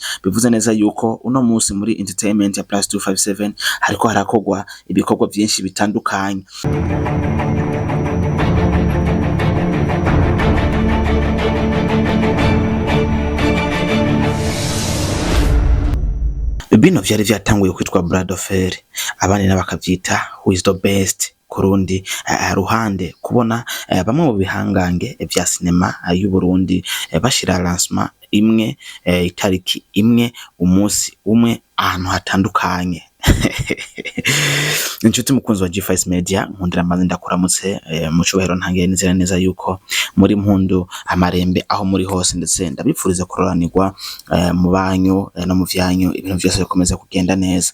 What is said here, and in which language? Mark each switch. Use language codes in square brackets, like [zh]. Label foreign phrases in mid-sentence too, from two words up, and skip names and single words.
[rn] Bivuze neza yuko uno munsi muri entertainment ya Plus 257 hariko harakogwa ibikorwa byinshi bitandukanye. Bino vyari vyatanguye kwitwa Brad Offer, abandi nabakavyita Who is the best kurundi ruhande, kubona bamwe mu bihangange vya sinema y'u Burundi bashira lancement imwe itariki imwe umunsi umwe ahantu hatandukanye. Inshuti mukunzi wa G5 Media, nkundira maze ndakuramutse mu cyubahiro ntangiye nizera neza yuko muri mpundu amarembe aho muri hose, ndetse ndabipfuriza kuroranirwa mu banyu no mu vyanyu, ibintu byose bikomeza kugenda neza.